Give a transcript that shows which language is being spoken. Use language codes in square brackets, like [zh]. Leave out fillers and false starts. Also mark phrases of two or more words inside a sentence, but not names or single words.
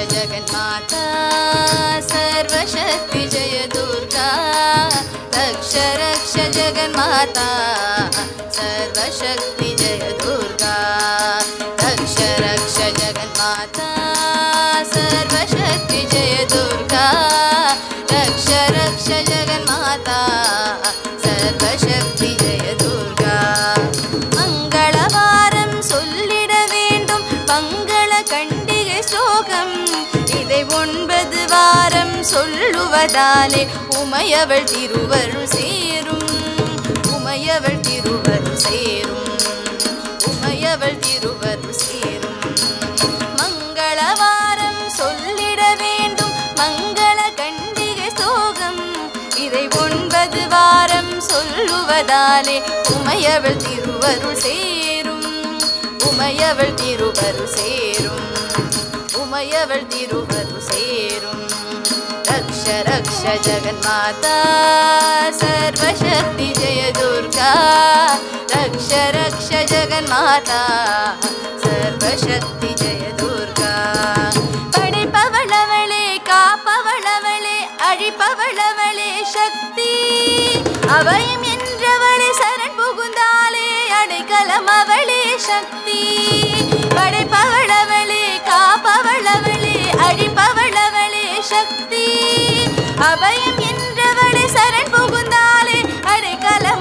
[sa] जगन्माता सर्वशक्ति जय दुर्गा रक्ष रक्ष जगन्माता सर्वशक्ति जय दुर्गा रक्ष रक्ष जगन्माता सर्वशक्ति जय दुर्गा रक्ष रक्ष जगन्माता सर्वशक्ति जय दुर्गा [ta] मंगलवारम சொல்லிட வேண்டும் மங்கள கண்டிகை ஸ்லோகம் இதை 9 வாரம் சொல்லுவதாலே உமையவள் திருவருள் சேரும் உமையவள் திருவருள் சேரும் உமையவள் திருவருள் சேரும் மங்களவாரம் சொல்லிட வேண்டும் மங்கள கண்டிகை ஸ்லோகம் இதை 9 வாரம் சொல்லுவதாலே உமையவள் திருவருள் சேரும் உமையவள் திருவருள் சேரும் உமையவள் திருவருள் சேரும் [sa] रक्ष रक्ष जगन्माता सर्वशक्ति जय दुर्गा रक्ष रक्ष जगन्माता सर्वशक्ति जय दुर्गा [ta] படைப்பவளவளே காப்பவளவளே அழிப்பவளவளே சக்தி அபயம் என்றவளே சரண் புகுந்தாலே அடைக்கலம் அவளே சக்தி படைப்பவளவளே காப்பவளவளே அழிப்பவளவளே சக்தி அபயம் என்றவளே சரண் புகுந்தாலே அடைக்கலம்